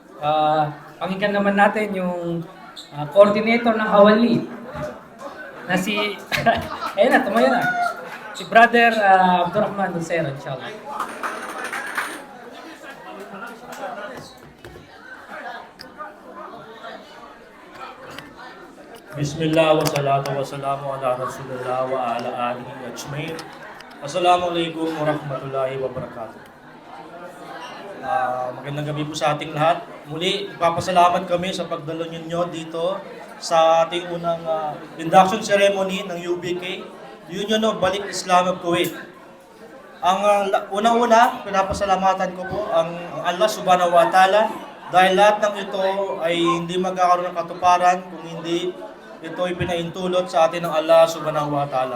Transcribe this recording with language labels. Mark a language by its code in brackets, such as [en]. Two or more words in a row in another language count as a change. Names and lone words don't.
[tl] Pakinggan naman natin yung coordinator ng Hawali na si ayun na, tumayo na. Si Brother Abdurrahman Lucero, inshallah. [ar] بسم الله وصلاة وسلام على رسول الله وعلى آله أجمعين. السلام عليكم ورحمة الله وبركاته. [tl] Magandang gabi po sa ating lahat. Muli, ipapasalamat kami sa pagdalo ninyo dito sa ating unang [en] induction ceremony [tl] ng UBK, Union of Balik Islam of Kuwait. Ang unang-una, pinapasalamatan ko po ang [ar] الله سبحانه وتعالى [tl] dahil lahat ng ito ay hindi magkakaroon ng katuparan kung hindi ito ay pinaintulot sa atin ng [ar] الله سبحانه وتعالى.